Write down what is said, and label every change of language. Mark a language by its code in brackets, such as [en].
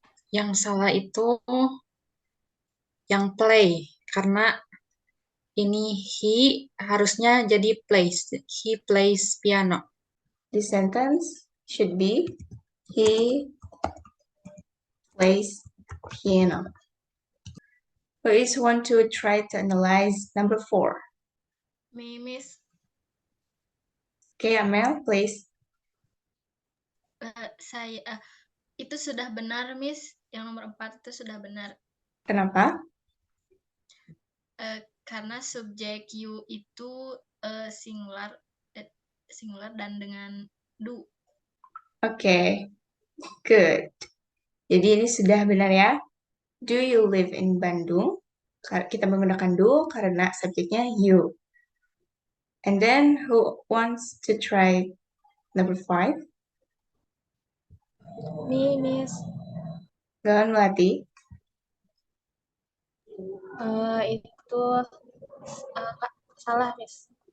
[id] Yang salah itu yang play, karena ini he harusnya jadi plays. [en] He plays piano. The sentence should be he plays piano. Who is one to try to analyze number 4? Me, Miss. Okay, Amel, please. [id] Itu sudah benar, Miss. Yang nomor 4 itu sudah benar. Kenapa? Karena subjek you itu singular dan dengan do. [en] Okay, good. [id] Jadi ini sudah benar ya. [en] Do you live in Bandung? [id] Kita menggunakan do karena subjeknya you. [en] And then who wants to try number 5? Me, Miss. Go on, Melati. [id] Itu salah, Miss.